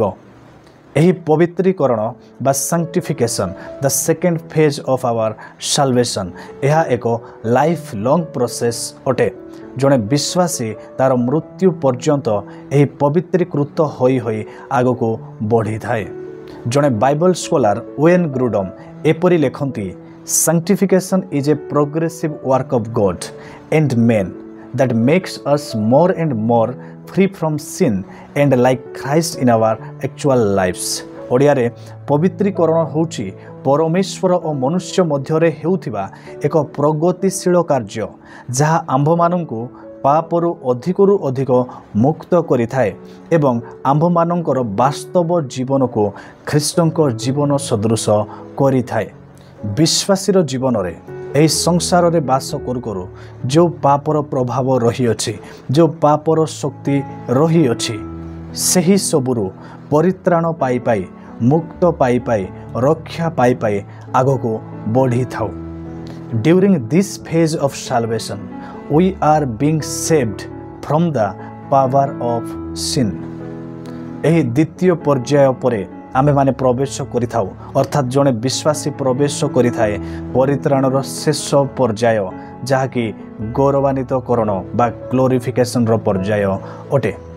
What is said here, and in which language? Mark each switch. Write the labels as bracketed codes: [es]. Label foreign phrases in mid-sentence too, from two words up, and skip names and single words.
[or] ଏହି ପବିତ୍ରୀକରଣ ବା [en] sanctification the second phase of our salvation [or] ଏହା ଏକ [en] life long process [or] ଅଟେ। ଜଣେ ବିଶ୍ୱାସୀ ତା'ର ମୃତ୍ୟୁ ପର୍ଯ୍ୟନ୍ତ ଏହି ପବିତ୍ରୀକୃତ ହୋଇ ହୋଇ ଆଗକୁ ବଢ଼ିଥାଏ। ଜଣେ ବାଇବଲ ସ୍କଲାର ଓଏନ୍ ଗ୍ରୁଡମ୍ ଏପରି ଲେଖନ୍ତି [en] sanctification is a progressive work of God and men that makes us more and more free from sin and like Christ in our actual lives। [or] ଓଡ଼ିଆରେ ପବିତ୍ରୀକରଣ ହେଉଛି ପରମେଶ୍ୱର ଓ ମନୁଷ୍ୟ ମଧ୍ୟରେ ହେଉଥିବା ଏକ ପ୍ରଗତିଶୀଳ କାର୍ଯ୍ୟ ଯାହା ଆମ୍ଭମାନଙ୍କୁ ପାପରୁ ଅଧିକରୁ ଅଧିକ ମୁକ୍ତ କରିଥାଏ ଏବଂ ଆମ୍ଭମାନଙ୍କର ବାସ୍ତବ ଜୀବନକୁ ଖ୍ରୀଷ୍ଟଙ୍କ ଜୀବନ ସଦୃଶ କରିଥାଏ। ବିଶ୍ୱାସୀର ଜୀବନରେ ଏହି ସଂସାରରେ ବାସ କରୁ କରୁ ଯେଉଁ ପାପର ପ୍ରଭାବ ରହିଅଛି ଯେଉଁ ପାପର ଶକ୍ତି ରହିଅଛି ସେହି ସବୁରୁ ପରିତ୍ରାଣ ପାଇ ପାଇ ମୁକ୍ତ ପାଇ ପାଇ ରକ୍ଷା ପାଇ ପାଇ ଆଗକୁ ବଢ଼ିଥାଉ। [en] during this phase of salvation we are being saved from the power of sin. [or] ଏହି ଦ୍ୱିତୀୟ ପର୍ଯ୍ୟାୟ ପରେ ଆମେ ମାନେ ପ୍ରବେଶ କରିଥାଉ ଅର୍ଥାତ ଯେବେ ବିଶ୍ୱାସୀ ପ୍ରବେଶ କରିଥାଏ ପରିତ୍ରାଣର ଶେଷ ପର୍ଯ୍ୟାୟ ଯାହାକି ଗୌରବାନ୍ୱିତକରଣ ବା ग्लोरिफिकेशन ର ପର୍ଯ୍ୟାୟ ଅଟେ।